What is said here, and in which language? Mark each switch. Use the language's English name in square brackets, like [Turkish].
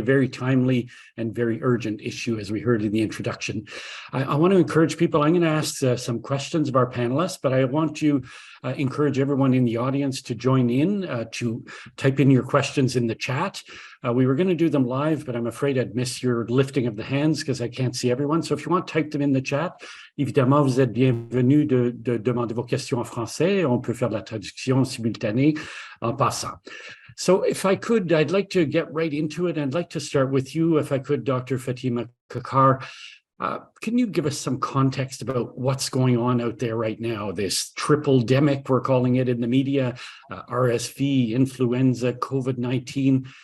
[English] Very timely and very urgent issue, as we heard in the introduction. I want to encourage people. I'm going to ask some questions of our panelists, but I want to encourage everyone in the audience to join in, to type in your questions in the chat. We were going to do them live, but I'm afraid I'd miss your lifting of the hands because I can't see everyone. So if you want to type them in the chat, [French] évidemment, vous êtes bienvenus de demander vos questions en français. On peut faire de la traduction simultanée en passant. [English] So if I could, I'd like to get right into it. I'd like to start with you, if I could, Dr. Fatima Kakkar. Can you give us some context about what's going on out there right now? This triple-demic, we're calling it in the media, RSV, influenza, COVID-19.